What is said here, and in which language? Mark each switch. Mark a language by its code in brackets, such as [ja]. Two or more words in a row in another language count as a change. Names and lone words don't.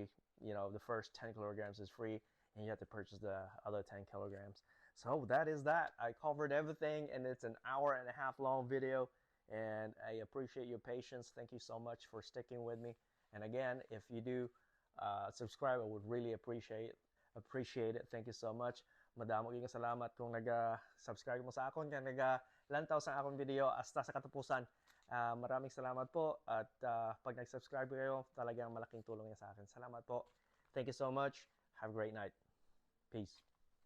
[en] The first 10 kilograms is free, and you have to purchase the other 10 kilograms. So that is that. I covered everything, and it's an hour and a half long video, and I appreciate your patience. Thank you so much for sticking with me. And again, if you do subscribe, I would really appreciate it. Thank you so much. [hil] Madamo yung salamat kung nag-subscribe mo sa akon, kung nag-lantaw sa akong video hasta sa katapusan. [tl] Maraming salamat po, at pag nag-subscribe kayo, talagang malaking tulong yan sa akin. Salamat po. [en] Thank you so much. Have a great night. Peace.